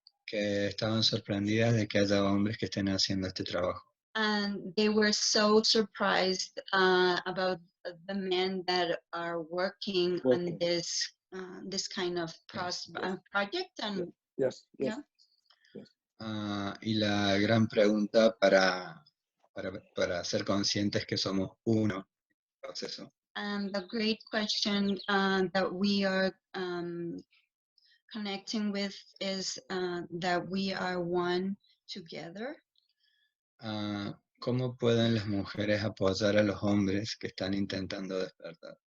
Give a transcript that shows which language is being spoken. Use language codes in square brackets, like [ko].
[es] que estaban sorprendidas de que haya hombres que estén haciendo este trabajo. [en] and they were so surprised about the men that are working on this kind of project. And Yes. yeah. [es] Y la gran pregunta para ser conscientes que somos uno en el proceso. [en] And the great question that we are connecting with is that we are one together. [es] ¿Cómo pueden las mujeres apoyar a los hombres que están intentando despertar?